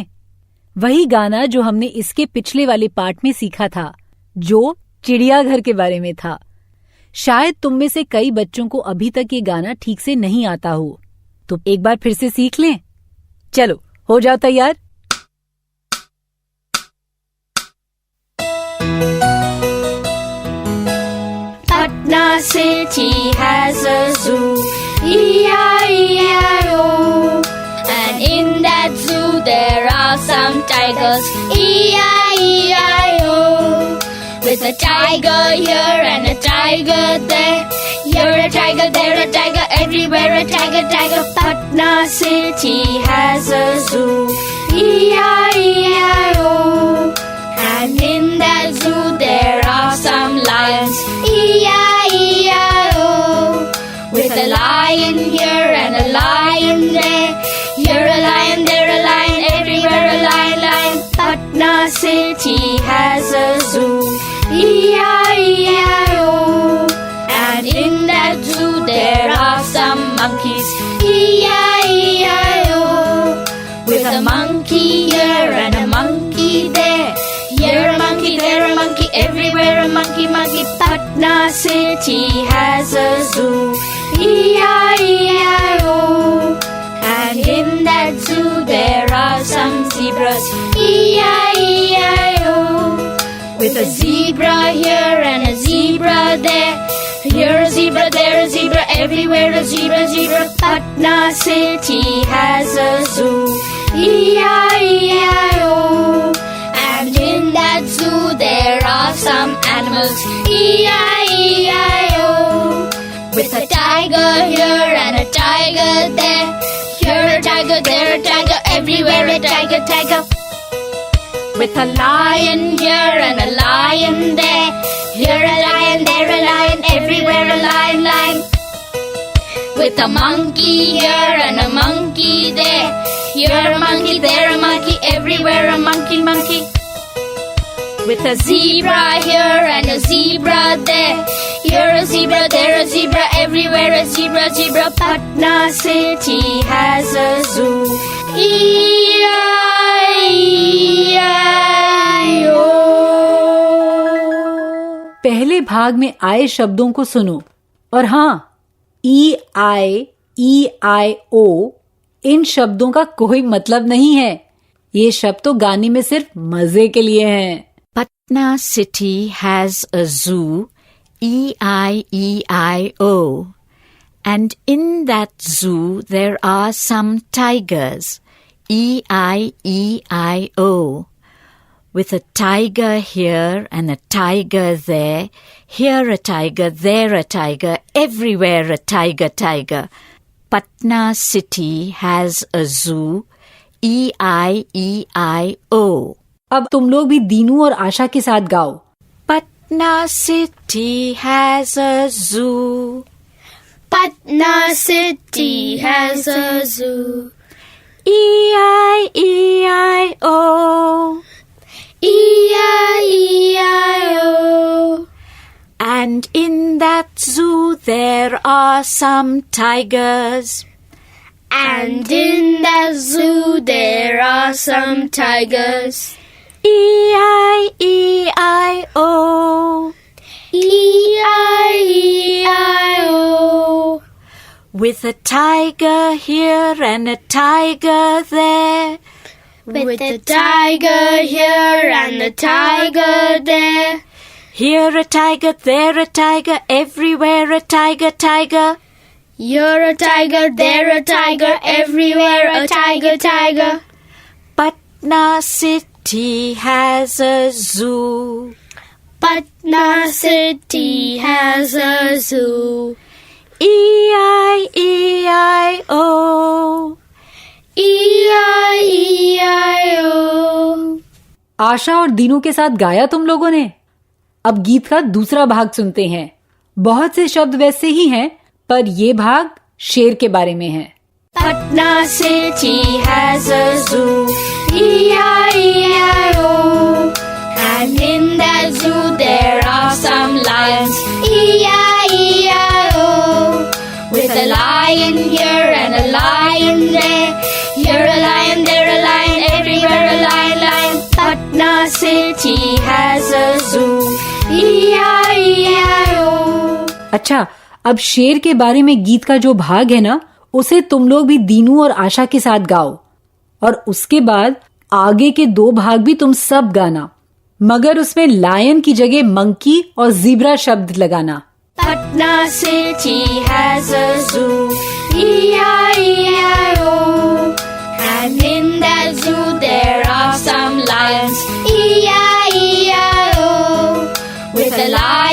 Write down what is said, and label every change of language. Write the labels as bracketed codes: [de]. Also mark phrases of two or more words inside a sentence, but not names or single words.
[hi] वही गाना जो हमने इसके पिछले वाले पाठ में सीखा था, जो चिड़ियाघर के बारे में था। शायद तुम में से कई बच्चों को अभी तक ये गाना ठीक से नहीं आता हो, तो एक बार फिर से सीख लें। चलो, हो जाओ तैयार। [en] Patna city has a zoo, E-I-E-I-O. And in that zoo there are some tigers, E-I-E-I-O. With a tiger tiger here and a tiger there. Here a tiger, there a tiger, everywhere a tiger, tiger. Patna city has a zoo. E-I-E-I-O. And in that zoo there are some lions. E-I-E-I-O. With a lion here and a lion there. Here a lion, there a lion, everywhere a lion, lion. Patna city has a zoo. E-I-E-I-O. And in that zoo there are some monkeys. E-I-E-I-O. With a monkey here and a monkey there. Here a monkey, there a monkey, everywhere a monkey, monkey. Patna city has a zoo. E-I-E-I-O. And in that zoo there are some zebras. E-I-E-I-O. With a zebra here and a zebra there. Here a zebra, there a zebra, everywhere a zebra, zebra. Patna city has a zoo. E-I-E-I-O. And in that zoo there are some animals. E-I-E-I-O. With a tiger here and a tiger there. Here a tiger, there a tiger, everywhere a tiger, tiger. With a lion here and a lion there. Here a lion, there a lion, everywhere a lion, lion. With a monkey here and a monkey there. Here a monkey, there a monkey, everywhere a monkey, monkey. With a zebra here and a zebra there. Here a zebra, there a zebra, everywhere a zebra, zebra. Patna city has a zoo. E-I-E-I-O. [hi] पहले भाग में आए शब्दों को सुनो और हाँ, E-I-E-I-O इन शब्दों का कोई मतलब नहीं है. ये शब्द तो गाने में सिर्फ मजे के लिए हैं. [en] Patna city has a zoo, E-I-E-I-O. And in that zoo there are some tigers, E-I-E-I-O. With a tiger here and a tiger there, here a tiger, there a tiger, everywhere a tiger, tiger. Patna city has a zoo, E-I-E-I-O. [hi] अब तुम लोग भी दीनू और आशा के साथ गाओ. [en] Patna city has a zoo. Patna city has a zoo. E-I-E-I-O. E-I-E-I-O. And in that zoo there are some tigers. And in that zoo there are some tigers. E-I-E-I-O. E-I-E-I-O. With a tiger here and a tiger there. With a tiger here and a tiger there. Here a tiger, there a tiger, everywhere a tiger, tiger. You're a tiger, there a tiger, everywhere a tiger, tiger. Patna city has a zoo. Patna city has a zoo. E-I-E-I-O. E-I-E-I-O. [hi] आशा और दीनू के साथ गाया तुम लोगों ने. अब गीत का दूसरा भाग सुनते हैं. बहुत से शब्द वैसे ही हैं, पर ये भाग शेर के बारे में है. [en] Patna city has a zoo. E-I-E-I-O. And in that zoo there are some lions. E-I-E-I-O. With a lion here and a lion there. Here a lion, there a lion, everywhere a lion, lion. Patna city has a zoo. E-I-E-I-O. [hi] अच्छा, अब शेर के बारे में गीत का जो भाग है ना, उसे तुम लोग भी दीनू और आशा के साथ गाओ. और उसके बाद आगे के दो भाग भी तुम सब गाना, मगर उसमें लायन की जगह मंकी और जीब्रा शब्द लगाना. [en] Patna city has a zoo. E-I-E-I-O. And in that zoo there are some lions. E-I-E-I-O. With a lion